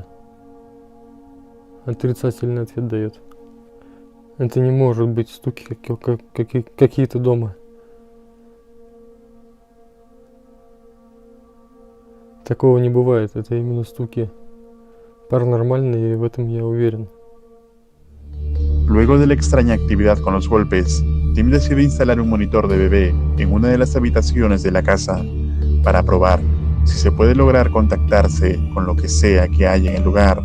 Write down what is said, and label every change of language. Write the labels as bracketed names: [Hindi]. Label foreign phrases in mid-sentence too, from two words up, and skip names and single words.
[Russian] Отрицательный ответ дает. Это не может быть стуки какие-то дома. Такого не бывает. Это именно стуки паранормальные, и в этом я уверен. [Spanish] Luego de la extraña actividad con los golpes, Tim decide instalar un monitor de bebé en una de las habitaciones de la casa para probar si se puede lograr contactarse con lo que sea que haya en el lugar.